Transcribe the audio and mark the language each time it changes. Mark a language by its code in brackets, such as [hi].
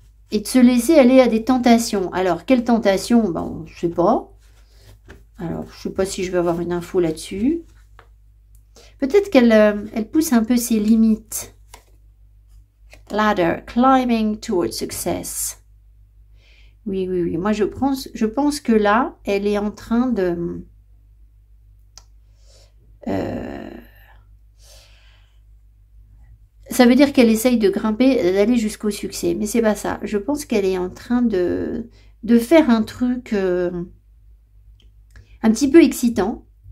[fr] Et de se laisser aller à des tentations. Alors, quelle tentation? Ben, je sais pas. Alors, je sais pas si je vais avoir une info là-dessus. Peut-être qu'elle pousse un peu ses limites. [en] Ladder, climbing towards success. [fr] Oui, oui, oui. Moi, je pense que là, elle est en train de... ça veut dire qu'elle essaye de grimper, d'aller jusqu'au succès. Mais c'est pas ça. Je pense qu'elle est en train de faire un truc un petit peu excitant.